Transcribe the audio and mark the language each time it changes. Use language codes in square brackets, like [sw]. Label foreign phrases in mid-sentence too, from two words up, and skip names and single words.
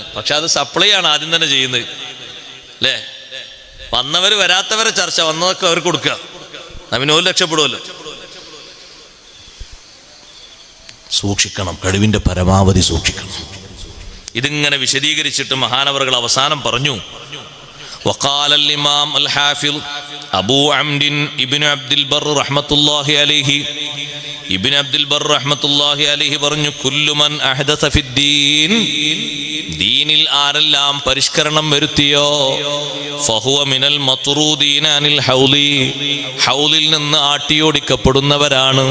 [ml] പക്ഷെ അത് സപ്ലൈ ആണ് ആദ്യം തന്നെ ചെയ്യുന്നത് അല്ലേ? വന്നവര് വരാത്തവരെ ചർച്ച, വന്നതൊക്കെ അവർ കൊടുക്കുക, അവന് 1 രക്ഷപ്പെടുമല്ലോ. സൂക്ഷിക്കണം, കഴിവിന്റെ പരമാവധി സൂക്ഷിക്കണം. ഇതിങ്ങനെ വിശദീകരിച്ചിട്ട് മഹാനവറുകൾ അവസാനം പറഞ്ഞു, [ar] وقال الإمام الحافظ أبو عمرو ابن عبد البر رحمة الله عليه, [ml] ഇബ്നു അബ്ദുൽ ബർ [ar] رحمة الله عليه [ml] പറഞ്ഞു, [ar] كل من أحدث في الدين, [ml] ദീനിൽ ആരെല്ലാം പരിഷ്കരണം വരുത്തിയോ, [ar] فهو من المطرودين عن الحوض, [ml] ഹൗലിൽ നിന്ന് ആട്ടിയോടിക്കപ്പെടുന്നവരാണ്.